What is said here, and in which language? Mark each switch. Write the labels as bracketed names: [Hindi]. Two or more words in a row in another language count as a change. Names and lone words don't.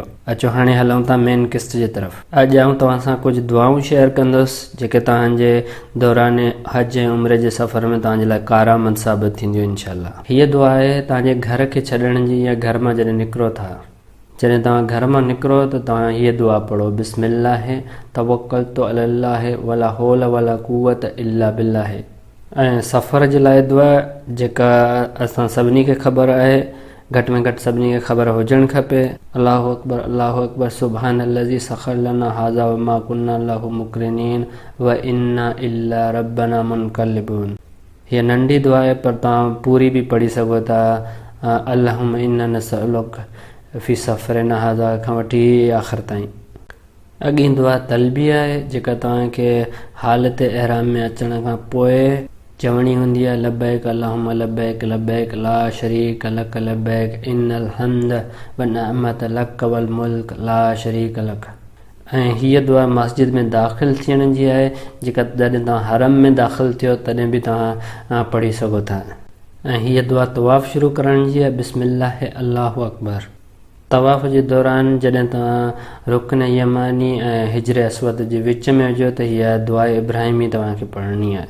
[Sindhi] अचो हाणे हलूं था मेन किस्त जे तरफ़। अॼु आऊं तव्हां सां कुझु दुआऊं शेयर कंदुसि जेके तव्हांजे दौरान हज ऐं उम्रे जे सफ़र में तव्हांजे लाइ कारआमद साबित थींदियूं इंशाअल्लाह। हीअ दुआ आहे तव्हांजे घर खे छॾण जी या घर मां जॾहिं निकिरो था। जॾहिं तव्हां घर मां निकिरो त तव्हां हीअ दुआ पढ़ो, [Arabic] بسم الله توكلت على الله ولا حول ولا قوة إلا بالله. [Sindhi] ऐं सफ़र जे लाइ दुआ जेका असां सभिनी खे ख़बर आहे, घटि में घटि सभिनी खे ख़बर हुजणु खपे। [Arabic] الله أكبر سبحان الذي سخر لنا هذا وما كنا له مقرنين وإنا إلى ربنا منقلبون. [Sindhi] हीअ नंढी दुआ आहे पर तव्हां पूरी बि पढ़ी सघो था। [Arabic] اللهم إنا نسألك في سفرنا هذا [Sindhi] खां वठी आख़िर ताईं। अॻी दुआ तलबिया आहे जेका तव्हांखे हालत एहराम में अचण खां पोइ चवणी हूंदी आहे। [Arabic] لبيك اللهم لبيك لبيك لا شريك لك لبيك إن الحمد والنعمة لك والملك لا شريك لك. [Sindhi] ऐं हीअ दुआ मस्जिद में दाख़िल थियण जी आहे जेका जॾहिं तव्हां हरम में दाख़िल थियो तॾहिं बि तव्हां पढ़ी सघो था। ऐं हीअ दुआ तवाफ़ शुरू करण जी आहे, [Arabic] بسم الله الله أكبر. [Sindhi] तवाफ़ जे दौरान जॾहिं तव्हां रुकन यमानी ऐं हिजर अस्वद जे विच में हुजो त हीअ दुआ इब्राहिमी तव्हांखे पढ़णी आहे।